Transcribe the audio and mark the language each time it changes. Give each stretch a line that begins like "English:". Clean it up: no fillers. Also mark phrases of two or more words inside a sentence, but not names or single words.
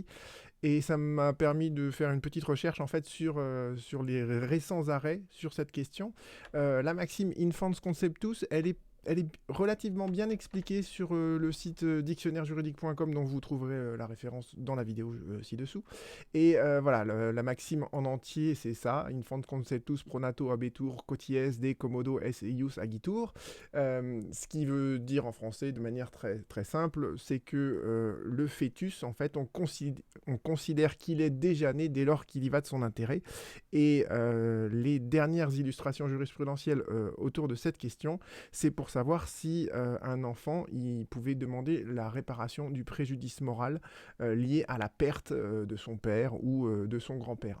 French: Et ça m'a permis de faire une petite recherche, en fait, sur les récents arrêts sur cette question. La maxime
Latin: Infans Conceptus,
French: elle est relativement bien expliquée sur le site dictionnairejuridique.com dont vous trouverez la référence dans la vidéo ci-dessous. Et voilà, la maxime en entier, c'est ça.
Latin: Infant conceptus pronato habetur quoties de commodo es eius agitur.
French: Ce qui veut dire en français de manière très, très simple, c'est que le fœtus, en fait, on considère qu'il est déjà né dès lors qu'il y va de son intérêt. Et les dernières illustrations jurisprudentielles autour de cette question, c'est pour savoir si un enfant il pouvait demander la réparation du préjudice moral lié à la perte de son père ou de son grand-père.